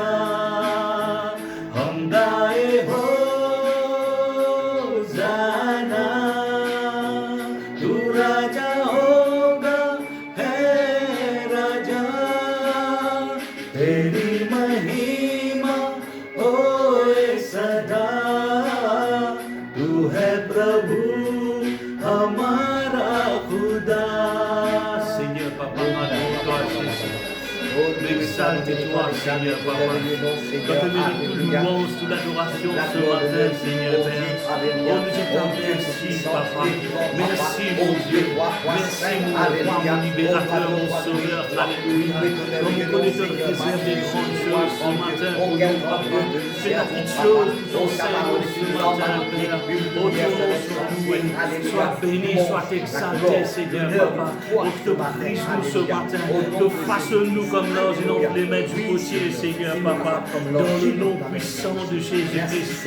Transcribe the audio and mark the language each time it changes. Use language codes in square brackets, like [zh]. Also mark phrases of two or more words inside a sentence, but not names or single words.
[hi] हम गाए हो जाना, तू राजा होगा है राजा, तेरी महिमा होए सदा। तू है प्रभु हमारा खुदा [fr] Seigneur Papa adore toi Jésus exalte-toi Seigneur Papa donne-nous toute louange, toute l'adoration ce matin Seigneur Père oh nous t'en merci Papa merci mon Dieu merci mon roi mon libérateur mon sauveur alléluia comme nous connaissons le réserve des grandes choses ce matin pour nous Papa fais la petite chose nous enseigne ce matin Père oh Dieu sois loué sois béni sois exalté Seigneur Papa oh te prie nous ce matin te façonne-nous comme dans une les mains du potier, Seigneur Papa, dans le nom puissant de Jésus-Christ.